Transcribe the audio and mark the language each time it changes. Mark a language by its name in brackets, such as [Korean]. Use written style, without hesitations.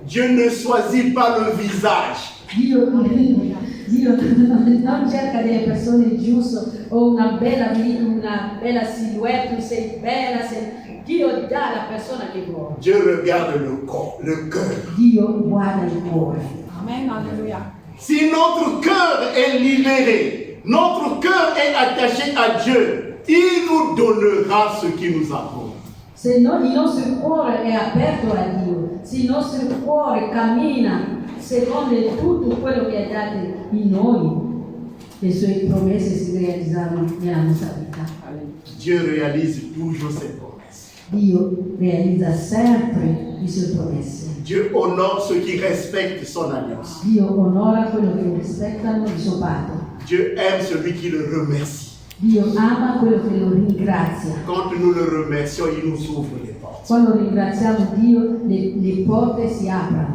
[French] Dieu ne choisit pas le visage. [Italian] Dio non cerca delle persone giuste o una bella silhouette, sei bella, Dio dà alla persona che vuole. [French] Dieu regarde le corps, le cœur. [Italian] Dio guarda il cuore. [French] Amen, alléluia. Si notre cœur est libéré, notre cœur est attaché à Dieu, il nous donnera ce qu'il nous a promis. [Italian] Se il nostro cuore è aperto a Dio, se il nostro cuore cammina secondo tutto quello che ha dato in noi, le sue promesse si realizzeranno nella nostra vita. [French] Dieu réalise toujours ses promesses. [Italian] Dio realizza sempre le sue promesse. [French] Dieu honore ceux qui respectent son alliance. [Italian] Dio onora quello che rispettano il suo patto. [French] Dieu aime celui qui le remercie. [Italian] Dio ama quello che lo ringrazia. [French] Quand nous le remercions, il nous ouvre les portes. [Italian] Quando ringraziamo Dio, le porte si aprono